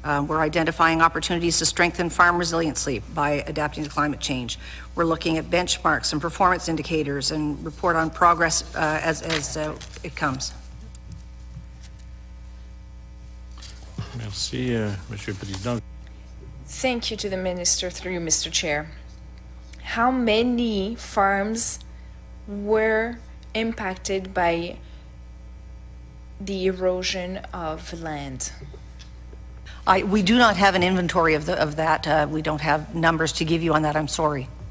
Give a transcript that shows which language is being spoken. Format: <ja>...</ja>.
<en>We're identifying opportunities to strengthen farm resiliency by adapting to climate change. We're looking at benchmarks and performance indicators and report on progress as it comes.</en> <fr>Merci, Monsieur le Président.</fr> <en>Thank you to the Minister through you, Mr. Chair. How many farms were impacted by the erosion of land? We do not have an inventory of that. We don't have numbers to give you on that. I'm sorry.</en>